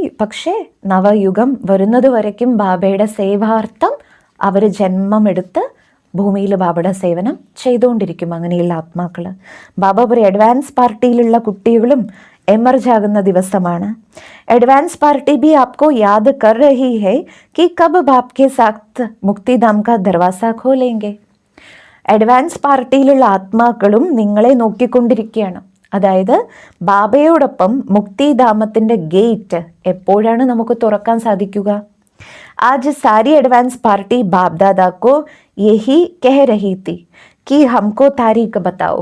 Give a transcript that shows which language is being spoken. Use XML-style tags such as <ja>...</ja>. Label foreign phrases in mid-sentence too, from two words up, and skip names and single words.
<ml>പക്ഷേ നവയുഗം വരുന്നത് വരയ്ക്കും ബാബയുടെ സേവാർത്ഥം അവർ ജന്മമെടുത്ത് ഭൂമിയിൽ ബാബയുടെ സേവനം ചെയ്തുകൊണ്ടിരിക്കും. അങ്ങനെയുള്ള ആത്മാക്കൾ ബാബ പറയും അഡ്വാൻസ് പാർട്ടിയിലുള്ള കുട്ടികളും എമർജ് ആകുന്ന ദിവസമാണ്.</ml> <en>advance party</en> <hi>भी आपको याद कर रही है कि कब बाप के साथ मुक्तिधाम का दरवाजा खोलेंगे.</hi> <ml>അഡ്വാൻസ് പാർട്ടിയിലുള്ള ആത്മാക്കളും നിങ്ങളെ നോക്കിക്കൊണ്ടിരിക്കുകയാണ്. അതായത് ബാബയോടൊപ്പം മുക്തിധാമത്തിൻ്റെ ഗേറ്റ് എപ്പോഴാണ് നമുക്ക് തുറക്കാൻ സാധിക്കുക?</ml> <hi>आज सारी</hi> <en>advance party</en> <hi>बाप दादा को यही कह रही थी कि हमको तारीख बताओ.</hi>